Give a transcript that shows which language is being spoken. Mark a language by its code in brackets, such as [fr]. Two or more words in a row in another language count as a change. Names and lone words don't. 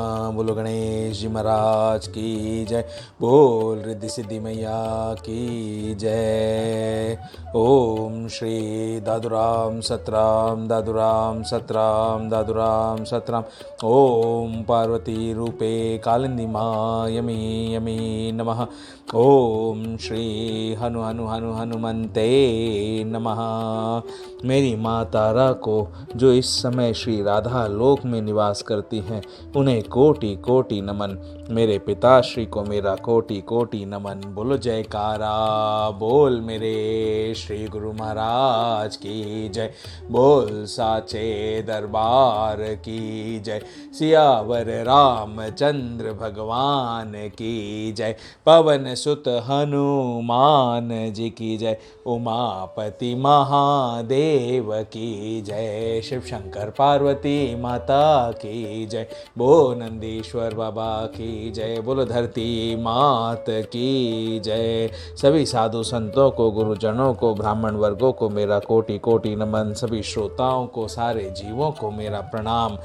[hi] बोलो गणेश जी महाराज की जय। बोल रिद्धि सिद्धि मैया की जय। ओम श्री दादुराम सतराम दादुराम सतराम दादुराम सतराम। [sa] ओम पार्वती रूपे कालिंदी माँ यमी यमी नमः। ओम श्री हनु हनु हनु हनुमंते नमः। [hi] मेरी माँ तारा को जो इस समय श्री राधा लोक में निवास करती हैं उन्हें कोटि कोटि नमन। मेरे पिताश्री को मेरा कोटि कोटि नमन। बोलो जयकारा बोल मेरे श्री गुरु महाराज की जय। बोल साचे दरबार की जय। सियावर रामचंद्र भगवान की जय। पवन सुत हनुमान जी की जय। उमापति महादेव की जय। शिव शंकर पार्वती माता की जय। बोल नंदीश्वर बाबा की जय। बोलो धरती मात की जय। सभी साधु संतों को, गुरुजनों को, ब्राह्मण वर्गों को मेरा कोटि कोटि नमन। सभी श्रोताओं को, सारे जीवों को मेरा प्रणाम।